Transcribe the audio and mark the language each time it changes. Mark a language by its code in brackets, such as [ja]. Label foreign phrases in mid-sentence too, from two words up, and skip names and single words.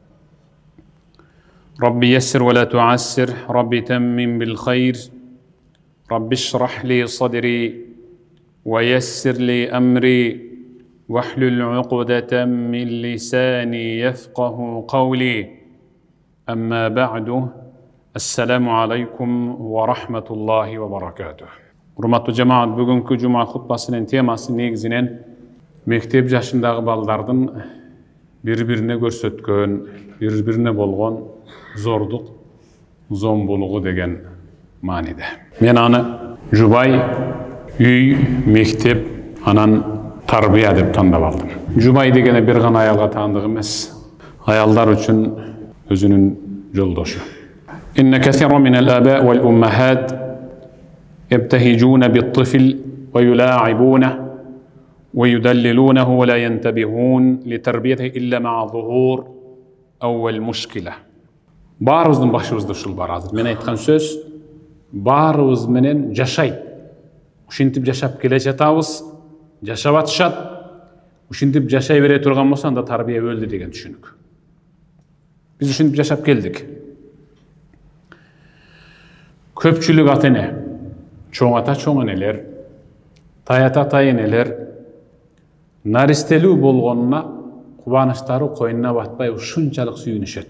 [ar] رب يسر ولا تعسر رب تمم بالخير رب اشرح لي صدري ويسر لي أمري واحلل عقدة من لساني يفقه قولي أما بعد السلام عليكم ورحمة الله وبركاته. [ky] Урматтуу жамаат, бүгүнкү жума хутбасынын темасы негизинен мектеп жашындагы балдардын бири-бирине көрсөткөн, бири-бирине болгон зордук, зомбулугу деген мааниде. Мен аны жубай, үй, мектеп, анан тарбия деп тандап алдым. Жубай дегене бир гана аялга таандык эмес, аялдар үчүн өзүнүн жолдошу. [ar] إن كثيرا من الآباء والأمهات يبتهجون بالطفل ويلاعبونه ويدللونه ولا ينتبهون لتربيته إلا مع ظهور أول مشكلة. [ky] Баарыбыздын башыбызда ушул бар азыр. Мен айткан сөз баарыбыз менен жашайт. Ушинтип жашап келе жатабыз, жашап атышат. Ушинтип жашай бере турган болсо анда тарбия өлдү деген түшүнүк. Биз ушинтип жашап келдик. Көпчүлүк ата-эне, чоң ата чоң энелер, тайата тайенелер наристелүү болгонуна кубанычтары койнуна батпай ушунчалык сүйүнүшөт.